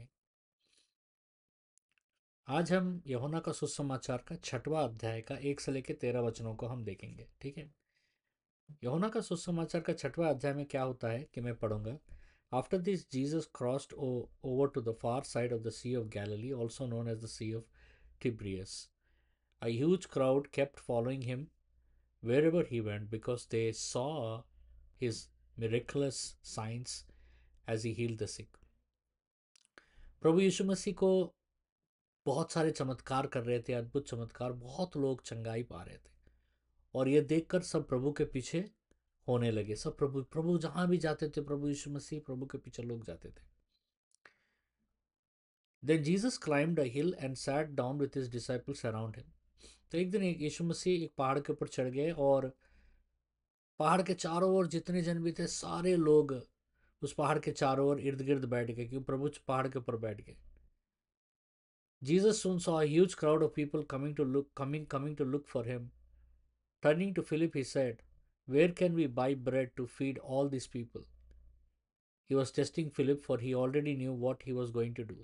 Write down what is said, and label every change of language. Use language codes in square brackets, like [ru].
[hi] हमें आज हम यूहन्ना का सुसमाचार का 6वां अध्याय का 1 से लेकर 13 वचनों को हम देखेंगे। ठीक है। यूहन्ना का सुसमाचार का 6वां अध्याय में क्या होता है कि मैं पढ़ूंगा। [en] After this Jesus crossed over to the far side of the sea of Galilee, also known as the sea of Tiberias. A huge crowd kept following him wherever he went because they saw his miraculous signs as he healed the sick। [hi] प्रभु यीशु मसीह को बहुत सारे चमत्कार कर रहे थे, अद्भुत चमत्कार, बहुत लोग चंगाई पा रहे थे। और ये देखकर सब प्रभु के पीछे होने लगे। सब प्रभु प्रभु जहां भी जाते थे, प्रभु यीशु मसीह प्रभु के पीछे लोग जाते थे। [en] Then Jesus climbed a hill and sat down with his disciples around him. [hi] तो एक दिन एक यीशु मसीह एक पहाड़ के ऊपर चढ़ गए और पहाड़ के चारों ओर जितने जन भी थे सारे लोग उस पहाड़ के चारों ओर इर्द गिर्द बैठ गए, क्योंकि प्रभु पहाड़ के ऊपर बैठ गए। [en] Jesus soon saw a huge crowd of people coming to look for him. Turning to Philip, he said, where can we buy bread to feed all these people? He was testing Philip, for he already knew what he was going to do.